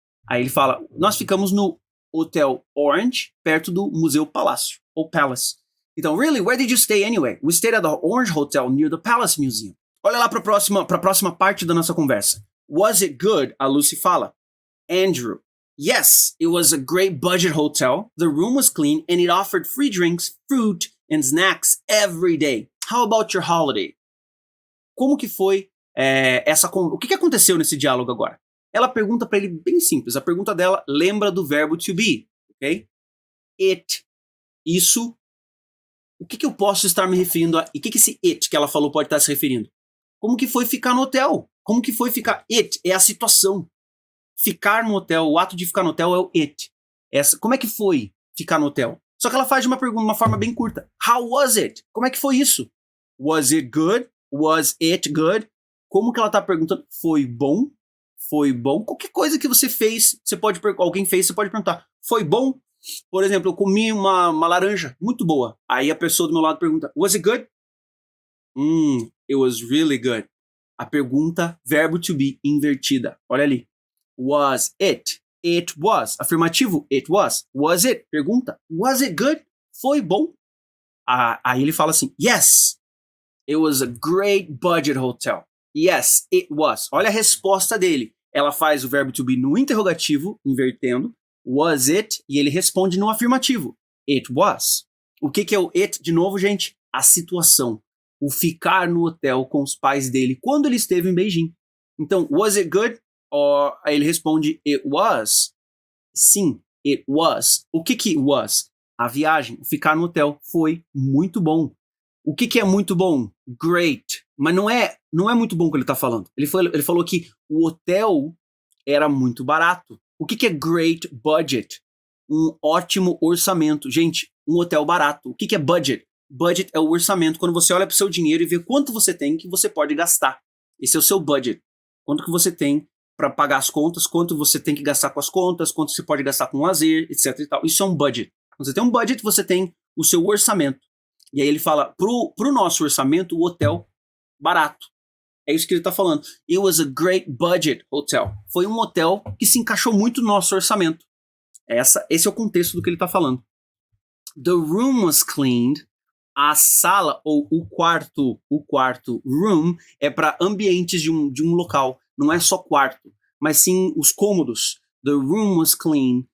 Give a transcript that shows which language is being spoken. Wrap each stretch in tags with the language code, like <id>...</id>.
<pt>Aí ele fala, nós ficamos no Hotel Orange, perto do Museu Palácio, ou Palace. Então, really?</pt> <en>Where did you stay anyway? We stayed at the Orange Hotel near the Palace Museum.</en> <pt>Olha lá para a próxima parte da nossa conversa.</pt> <en>Was it good?</en> <pt>A Lucy fala.</pt> <en>Andrew. Yes, it was a great budget hotel. The room was clean and it offered free drinks, fruit and snacks every day. How about your holiday?</en> <pt>Como que foi o que aconteceu nesse diálogo agora? Ela pergunta para ele bem simples. A pergunta dela lembra do verbo to be, ok? It. Isso. O que eu posso estar me referindo a... E o que esse it que ela falou pode estar se referindo? Como que foi ficar no hotel? Como que foi ficar? It é a situação. Ficar no hotel, o ato de ficar no hotel é o it. Como é que foi ficar no hotel? Só que ela faz uma pergunta de uma forma bem curta.</pt> <en>How was it?</en> <pt>Como é que foi isso?</pt> <en>Was it good? Was it good?</en> <pt>Como que ela está perguntando? Foi bom? Foi bom? Qualquer coisa que você fez, alguém fez, você pode perguntar. Foi bom? Por exemplo, eu comi uma laranja muito boa. Aí a pessoa do meu lado pergunta,</pt> <en>was it good? It was really good.</en> <pt>A pergunta, verbo to be invertida. Olha ali.</pt> <en>Was it? It was. Afirmativo, it was. Was it?</en> <pt>Pergunta,</pt> <en>was it good?</en> <pt>Foi bom? Aí ele fala assim,</pt> <en>yes, it was a great budget hotel. Yes, it was.</en> <pt>Olha a resposta dele. Ela faz o verbo to be no interrogativo, invertendo. Was it? E ele responde no afirmativo. It was. O que é o it? De novo, gente, a situação. O ficar no hotel com os pais dele quando ele esteve em Beijing. Então,</pt> <en>was it good?</en> <pt>Aí ele responde, it was. Sim, it was. O que was? A viagem, o ficar no hotel foi muito bom. O que é muito bom? Great. Mas não é muito bom o que ele está falando. Ele falou que o hotel era muito barato. O que é great budget? Um ótimo orçamento. Gente, um hotel barato. O que é budget? Budget é o orçamento. Quando você olha para o seu dinheiro e vê quanto você tem que você pode gastar. Esse é o seu budget. Quanto que você tem para pagar as contas, quanto você tem que gastar com as contas, quanto você pode gastar com lazer, etc. e tal. Isso é um budget. Quando você tem um budget, você tem o seu orçamento. E aí ele fala, pro nosso orçamento, o hotel barato. É isso que ele está falando.</pt> <en>It was a great budget hotel.</en> <pt>Foi um hotel que se encaixou muito no nosso orçamento. Esse é o contexto do que ele está falando.</pt> <en>The room was cleaned.</en> <pt>A sala ou o quarto room é para ambientes de um local. Não é só quarto, mas sim os cômodos.</pt> <en>The room was clean.</en>